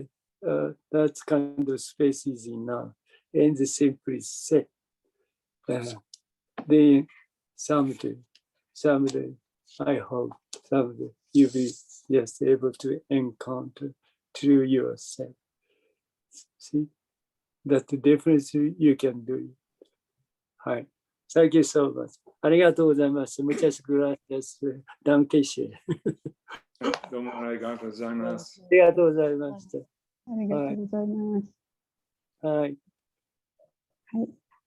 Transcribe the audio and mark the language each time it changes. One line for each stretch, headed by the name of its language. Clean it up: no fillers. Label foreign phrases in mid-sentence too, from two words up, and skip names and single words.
English: That kind of space is enough, and simply say, then someday, I hope someday you'll be just able to encounter through yourself. See, that's the difference you can do. Hi. Thank you so much.
Japanese: ありがとうございます。
Spanish: Muchas gracias.
German: Dankeschön.
Japanese: どうもありがとうございます。ありがとうございました。ありがとうございます。はい。はい。